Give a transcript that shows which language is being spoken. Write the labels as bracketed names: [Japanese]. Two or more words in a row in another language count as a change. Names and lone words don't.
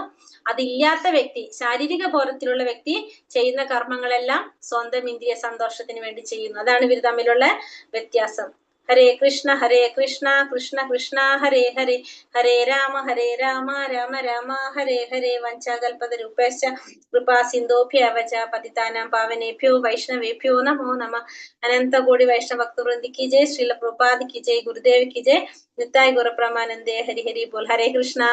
[Malayalam] അതില്ലാത്ത വ്യക്തി, ശാരീരിക ബോധത്തിലുള്ള വ്യക്തി ചെയ്യുന്ന കർമ്മങ്ങളെല്ലാം സ്വന്തം ഇന്ദ്രിയ സന്തോഷത്തിന് വേണ്ടി ചെയ്യുന്നു. അതാണ് ഇവർ തമ്മിലുള്ള വ്യത്യാസം. [Sanskrit] हरे कृष्ण कृष्ण कृष्ण हरे हरे, हरे राम राम राम हरे हरे. वञ्चाकल्पतरूपश्च कृपा सिन्धोभ्यवच पतितानां पावनेभ्यो वैष्णवेभ्यो नमो नमः. [Hindi] अनंत कोटि वैष्णव भक्तवृंदी की जय। श्रील प्रभुपाद की जय। गुरुदेव की जय. [Bangla] নিত্তাই গুরু প্রমানন্দে। হরি হরি বোল. [Sanskrit] हरे कृष्ण.